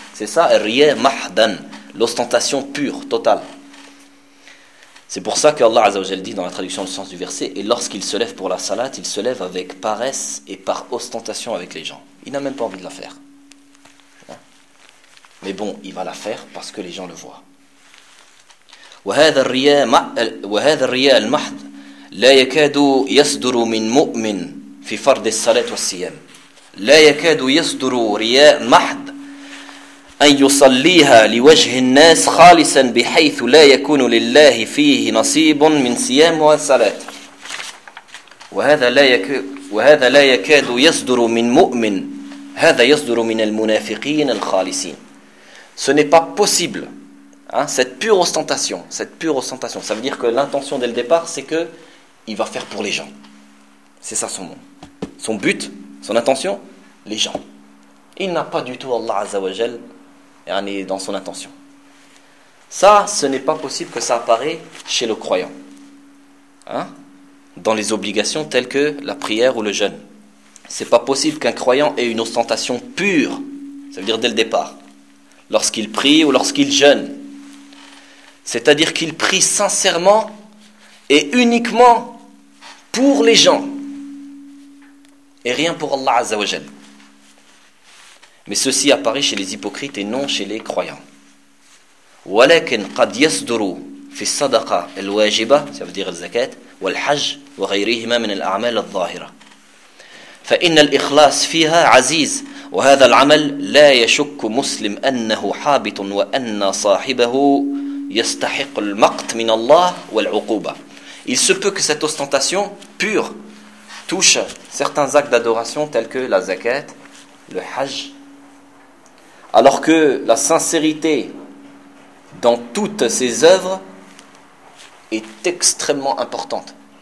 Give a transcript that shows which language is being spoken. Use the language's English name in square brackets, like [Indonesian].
[French] C'est ça, riya mahdan, l'ostentation pure, totale. C'est pour ça qu'Allah Azzawajal dit dans la traduction du sens du verset, et lorsqu'il se lève pour la salat, il se lève avec paresse et par ostentation avec les gens. Il n'a même pas envie de la faire. Mais bon, il va la faire parce que les gens le voient. [Arabic] وَهَذَا الرِّيَا الْمَحْدْ لَا يَكَادُ يَسْدُرُ مِنْ مُؤْمِنْ فِي فَرْدِ السَّلَاتِ وَالسِّيَامِ لَا يَكَادُ يَسْدُرُ رِيَا مَحْدْ أن يصليها لوجه الناس خالصا بحيث لا يكون لله فيه نصيب من صيام وصلاة وهذا لا يكاد يصدر من مؤمن هذا يصدر من المنافقين الخالصين. [French] Ce n'est pas possible, hein, cette pure ostentation, ça veut dire que l'intention dès le départ, c'est que il va faire pour les gens. C'est ça son but, son intention, les gens. Il n'a pas du tout Allah Azza wa Jal dans son intention. Ça, ce n'est pas possible que ça apparaît chez le croyant. Hein? Dans les obligations telles que la prière ou le jeûne. C'est pas possible qu'un croyant ait une ostentation pure, ça veut dire dès le départ, lorsqu'il prie ou lorsqu'il jeûne. C'est-à-dire qu'il prie sincèrement et uniquement pour les gens, et rien pour Allah Azza wa Jal. Mais ceci apparaît chez les hypocrites et non chez les croyants. [Arabic] ولكن قد يصدر في الصدقة الواجبة [French] ça veut dire le zakat [Arabic] والحج وغيرهما من الأعمال الظاهرة فإن الإخلاص فيها عزيز وهذا العمل لا يشك مسلم أنه حابط وأن صاحبه يستحق المقت من الله والعقوبة. [French] Il se peut que cette ostentation pure touche certains actes d'adoration tels que la zakat, le hajj, alors que la sincérité dans toutes ses œuvres est extrêmement importante.